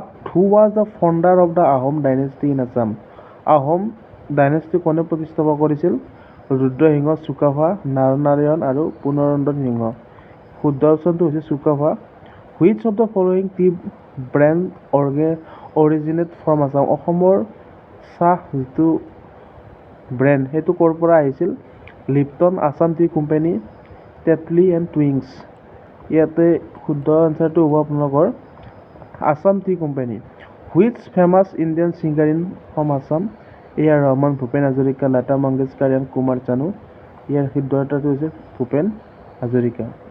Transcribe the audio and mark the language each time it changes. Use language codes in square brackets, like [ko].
[en] Who was the founder of the Ahom dynasty in Assam? [as] Ahom dynasty কোনে প্ৰতিষ্ঠাপন কৰিছিল? [en] ৰুদ্ৰসিংহ, চুকাফা, নৰনাৰায়ণ আৰু পুনৰন্দন সিংহ। [as] শুদ্ধ অপশ্যনটো হৈছে Sukaphaa. [en] Which of the following tea brand originate from Assam? [as] অসমৰ চাহ যিটো ব্ৰেণ্ড সেইটো ক'ৰ পৰা আহিছিল? Lipton, Assam T company, Tetley and টুইংছ। ইয়াতে শুদ্ধ এনচাৰটো হ'ব আপোনালোকৰ Assam T company. [en] Which famous Indian singer in from Assam? A.R. [as] Rahman, Bhupen Hazarika, Lata Mangeshkar and Kumar Chanu. ইয়াৰ শুদ্ধ এনচাৰটো হৈছে ভূপেন হাজৰিকা।